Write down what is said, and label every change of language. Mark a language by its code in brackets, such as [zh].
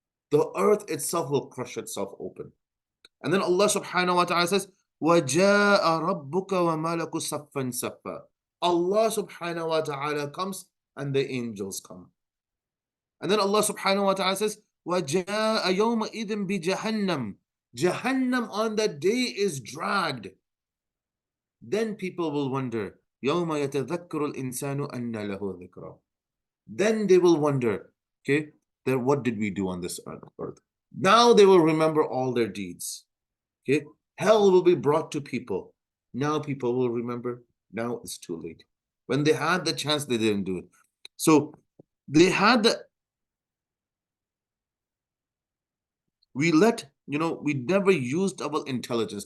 [en] The earth itself will crush itself open. And then Allah subhanahu wa ta'ala says, [ar] وَجَاءَ رَبُّكَ وَمَلَكُ صَفًّا صَفًّا. [en] Allah subhanahu wa ta'ala comes and the angels come. And then Allah subhanahu wa ta'ala says, [ar] وَجَاءَ يَوْمَئِذٍ بِجَهَنَّمْ. [en] Jahannam on that day is dragged. Then people will wonder, [ar] يَوْمَ يَتَذَكَّرُ الْإِنسَانُ أَنَّ لَهُ ذِكْرًا. [en] Then they will wonder, okay, then what did we do on this earth? Now they will remember all their deeds. Okay, hell will be brought to people. Now people will remember. Now it's too late. When they had the chance, they didn't do it. So they had we never used our intelligence.